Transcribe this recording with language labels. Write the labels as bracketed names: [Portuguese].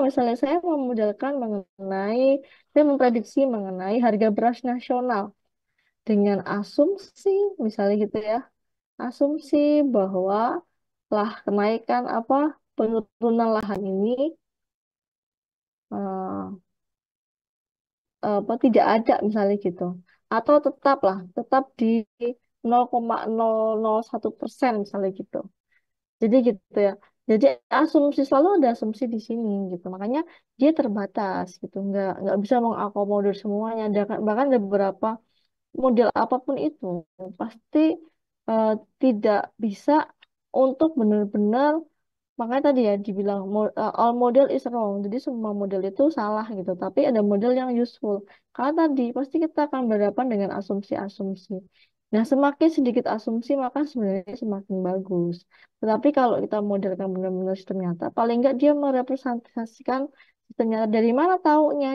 [Indonesian] Misalnya saya memodelkan mengenai, saya memprediksi mengenai harga beras nasional dengan asumsi, misalnya gitu ya, asumsi bahwa lah kenaikan apa penurunan lahan ini eh, apa tidak ada misalnya gitu, atau tetap di 0,001% misalnya gitu. Jadi gitu ya. Jadi asumsi selalu ada asumsi di sini gitu. Makanya dia terbatas gitu. Nggak bisa mengakomodir semuanya. Bahkan ada beberapa model apapun itu pasti eh, tidak bisa untuk benar-benar. Makanya tadi ya dibilang [English] all model is wrong. [Indonesian] Jadi semua model itu salah gitu. Tapi ada model yang useful. Karena tadi pasti kita akan berhadapan dengan asumsi-asumsi. Nah, semakin sedikit asumsi maka sebenarnya semakin bagus. Tetapi kalau kita modelkan benar-benar sistem nyata, paling nggak dia merepresentasikan sistem nyata. Dari mana taunya?